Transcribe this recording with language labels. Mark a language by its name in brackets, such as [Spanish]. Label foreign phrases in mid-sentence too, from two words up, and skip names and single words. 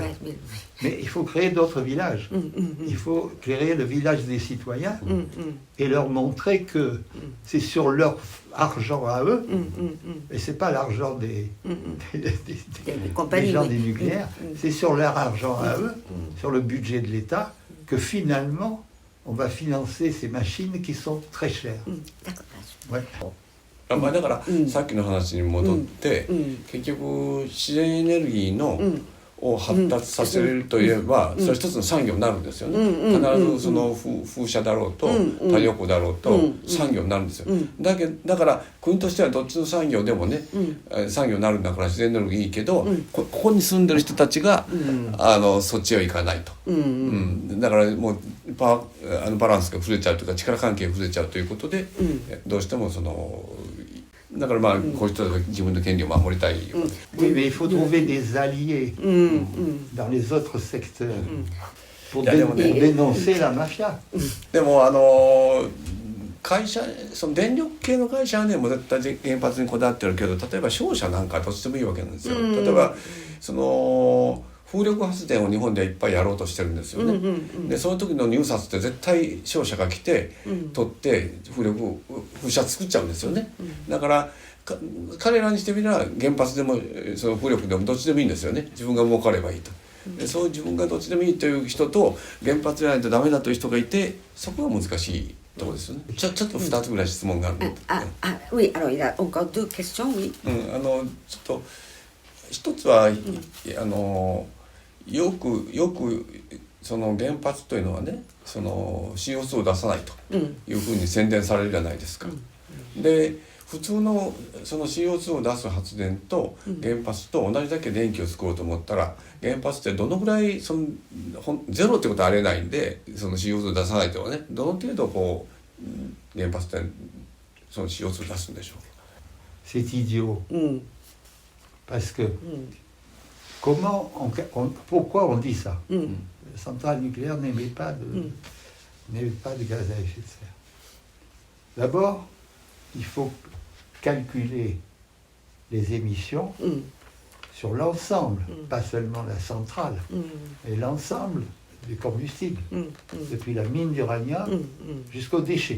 [French] Mais il faut créer d'autres villages. Il faut créer le village des citoyens et leur montrer que c'est sur leur argent à eux, et c'est pas l'argent des gens des nucléaires, c'est sur leur argent à eux, sur le budget de l'État, que finalement, on va financer ces machines qui sont très chères. Ouais. [Japanese] だから、さっきの話に戻って、結局自然エネルギーを発達させるといえば、それは一つの産業になるんですよね。必ずその風車だろうと太陽光だろうと産業になるんですよ。だから国としてはどっちの産業でもね、産業になるんだから自然エネルギーいいけど、ここに住んでる人たちがそっちへは行かないと。だからもうバランスが崩れちゃうというか力関係が崩れちゃうということで、どうしてもだからまあこういう人が自分の権利を守りたい。 [French] Oui, mais il faut trouver des alliés dans les autres secteurs. pour Il y a [Japanese] でもね [French] dénoncer la mafia. [Japanese] でも会社その電力系の会社はねもう絶対原発にこだわってるけど、例えば商社なんかはどっちでもいいわけなんですよ。例えばその風力発電を日本ではいっぱいやろうとしてるんですよね。でその時の入札って絶対商社が来て取って風車作っちゃうんですよね。だから彼らにしてみれば原発でもその風力でもどっちでもいいんですよね。自分が儲かればいいと。でそういう自分がどっちでもいいという人と原発じゃないとダメだという人がいて、そこが難しいところですよね。ちょっと2つぐらい質問があるので。 [French] oui, alors il a encore deux questions, oui. [Japanese] ちょっと一つは、よくその原発というのはね、その CO2 を出さないというふうに宣伝されるじゃないですか。で普通のその CO2 を出す発電と原発と同じだけ電気を作ろうと思ったら、原発ってどのぐらいゼロってことはありえないんで、その CO2 を出さないとはね、どの程度こう原発ってその CO2 を出すんでしょう。 [French] C'est idiot. Parce que pourquoi on dit ça? La centrale nucléaire n'émet pas de gaz à effet de serre. D'abord, il faut calculer les émissions sur l'ensemble, pas seulement la centrale, mais l'ensemble du combustible, depuis la mine d'uranium jusqu'aux déchets.